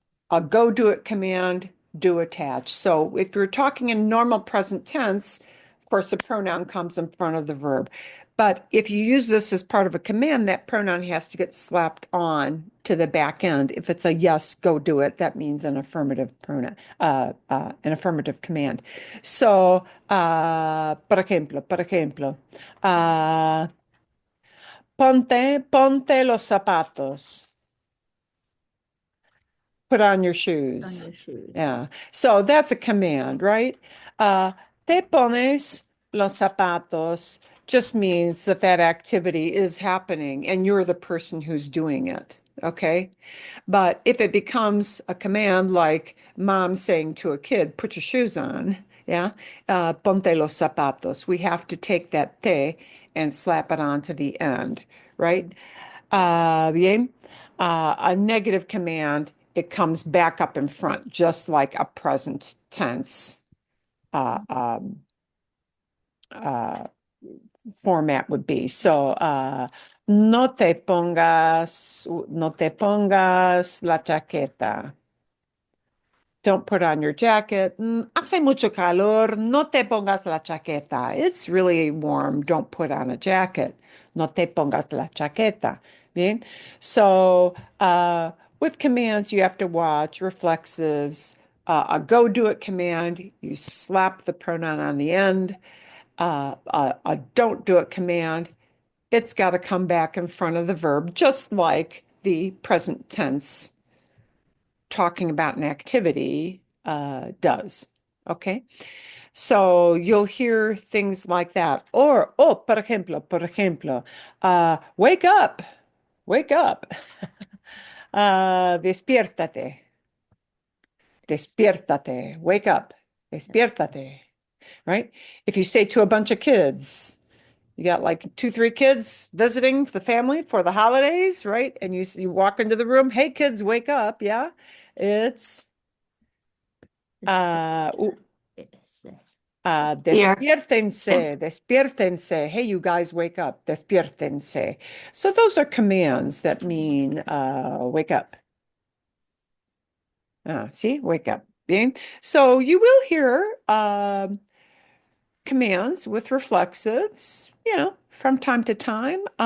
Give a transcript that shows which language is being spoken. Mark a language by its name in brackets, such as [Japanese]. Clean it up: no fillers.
[English] A go do it command, do attach. So if you're talking in normal present tense, of course, the pronoun comes in front of the verb. But if you use this as part of a command, that pronoun has to get slapped on to the back end. If it's a yes, go do it, that means an affirmative pronoun, an affirmative command. So, [Spanish] por ejemplo, ponte los zapatos. [English] Put on your On shoes. your shoes. Yeah. So that's a command, right? [Spanish] Te pones los zapatos [English] just means that that activity is happening and you're the person who's doing it. Okay. But if it becomes a command like mom saying to a kid, put your shoes on, yeah, [Spanish] ponte los zapatos, [English] we have to take that te and slap it onto the end, right? [Spanish] Bien. [English] A negative command, it comes back up in front, just like a present tense uh, um, uh, format would be. [Spanish] So, no te pongas la chaqueta. [English] Don't put on your jacket. [Spanish] Hace mucho calor. No te pongas la chaqueta. [English] It's really warm. Don't put on a jacket. [Spanish] No te pongas la chaqueta. Bien? [English] So, with commands, you have to watch reflexives. A go do it command, you slap the pronoun on the end. A don't do it command, it's got to come back in front of the verb, just like the present tense talking about an activity does. Okay. So you'll hear things like that. Or, oh, [Spanish] por ejemplo, [English] wake up, wake up. [Spanish] Despiértate, despiértate, [English] wake up, [Spanish] despiértate, [English] right? If you say to a bunch of kids, you got like 2, 3 kids visiting the family for the holidays, right? And you walk into the room, hey kids, wake up, yeah? It's [Spanish] uh, despiértense, despiértense. [English] Hey, you guys, wake up, [Spanish] despiértense. [English] So those are commands that mean wake up. See, wake up. [Spanish] Bien. [English] So you will hear commands with reflexives, from time to time.